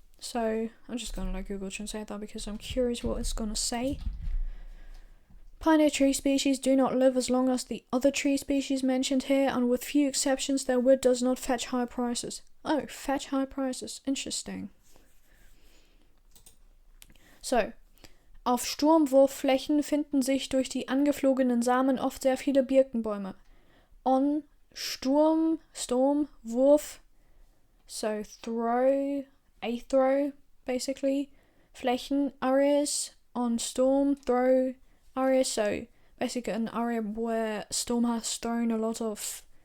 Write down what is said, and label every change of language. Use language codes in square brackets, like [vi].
[en] So I'm just gonna Google translate that because I'm curious what it's gonna say. Pioneer tree species do not live as long as the other tree species mentioned here, and with few exceptions their wood does not fetch high prices. Oh, fetch high prices. Interesting. [de] So, auf Sturmwurfflächen finden sich durch die angeflogenen Samen oft sehr viele Birkenbäume. [en] On storm, Wurf, so throw, basically. Flächen, areas. On storm, throw, areas. So basically an area where storm has thrown a lot of